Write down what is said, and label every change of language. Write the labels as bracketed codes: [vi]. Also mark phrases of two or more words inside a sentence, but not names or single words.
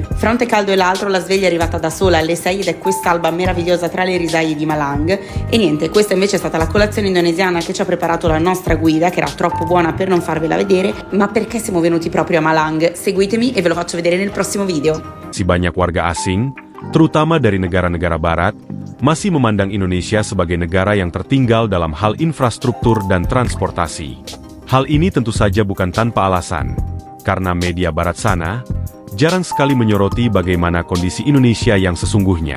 [it] Fra un caldo e l'altro la sveglia è arrivata da sola alle 6 ed è quest'alba meravigliosa tra le risaie di Malang. E niente, questa invece è stata la colazione indonesiana che ci ha preparato la nostra guida, che era troppo buona per non farvela vedere. Ma perché siamo venuti proprio a Malang? Seguitemi e ve lo faccio vedere nel prossimo video. [id] Si banyak warga asing, terutama dari negara-negara barat, masih memandang Indonesia sebagai negara yang tertinggal dalam hal infrastruktur dan transportasi. Hal ini tentu saja bukan tanpa alasan, karena media barat sana jarang sekali menyoroti bagaimana kondisi Indonesia yang sesungguhnya.